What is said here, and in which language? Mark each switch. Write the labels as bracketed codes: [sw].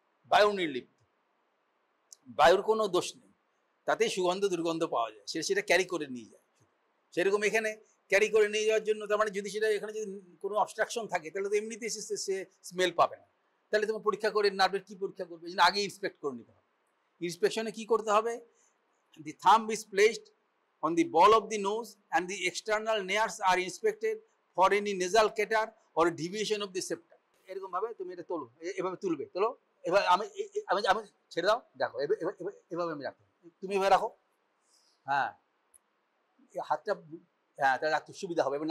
[bn] বায়ু নির্লিপ্ত, বায়ুর কোনো দোষ নেই, তাতেই সুগন্ধ দুর্গন্ধ পাওয়া যায়, সেটা ক্যারি করে নিয়ে যায়। সেরকম এখানে ক্যারি করে নিয়ে যাওয়ার জন্য, তার মানে যদি সেটা এখানে যদি কোনো অবস্ট্রাকশন থাকে তাহলে তো এমনিতেই সে স্মেল পাবে না। তাহলে তোমার পরীক্ষা করে নার্ভের কি পরীক্ষা করবে, এই জন্য আগে ইন্সপেক্ট করে নিতে হবে। ইন্সপেকশনে কি করতে হবে, [en] the thumb is placed on the ball of the nose and the external nares are inspected for any nasal catar or deviation of the septum. [bn] এরকম ভাবে তুমি এটা তোলো, এভাবে তুলবে, তোলো এবার আমি আমি ছেড়ে দাও, দেখো এভাবে আমি রাখো, তুমি এভাবে রাখো, হ্যাঁ হাতটা, হ্যাঁ তাহলে রাখতে সুবিধা হবে।